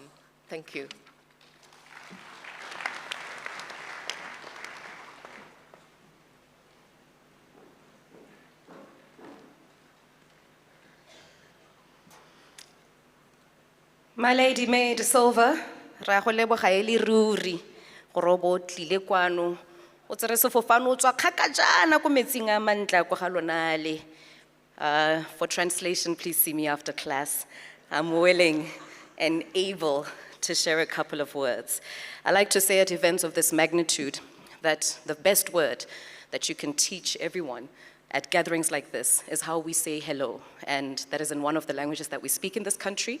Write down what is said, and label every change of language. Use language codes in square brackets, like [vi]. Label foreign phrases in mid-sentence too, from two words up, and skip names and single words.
[en] Thank you. My Lady May de Silva, [tn] ra go leboga e le ruri gore o bo o tlile kwano o tsere sefofane o tswa kgakajana ko metsing a mantla kwa ga lona le. [en] For translation, please see me after class. I'm willing and able to share a couple of words. I like to say at events of this magnitude that the best word that you can teach everyone at gatherings like this is how we say hello, and that is in one of the languages that we speak in this country.